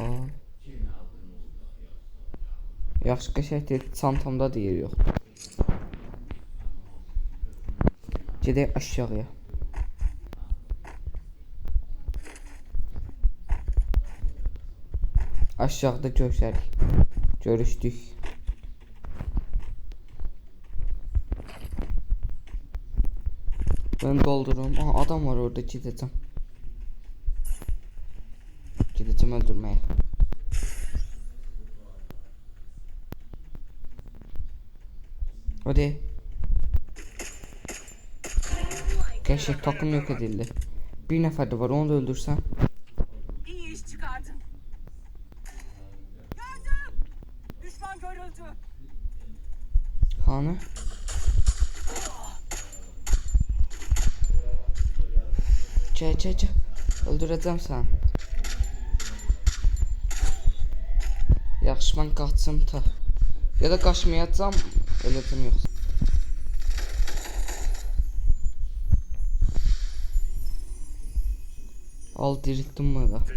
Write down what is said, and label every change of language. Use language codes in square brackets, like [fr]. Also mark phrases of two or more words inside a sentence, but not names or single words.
[az] Yaxşı qəşəngdir, çantamda deyir yox. Gedək aşağıya. Aşağıda görüşdük. [tr] Ben doldururum. Aha adam var orada, gideceğim. Gideceğim öldürmeye. Hadi. Gerçek takım yok edildi. Bir nefer de var, onu da öldürsen. İyi iş çıkardın. Gördüm. Düşman görüldü. Hani? Gel. Öldüreceğim sen. [az] Yaxşı, mən qaçsam ta. Ya da qaçmayacağam, öləcəm yoxsa. Al diriltdim bunu da.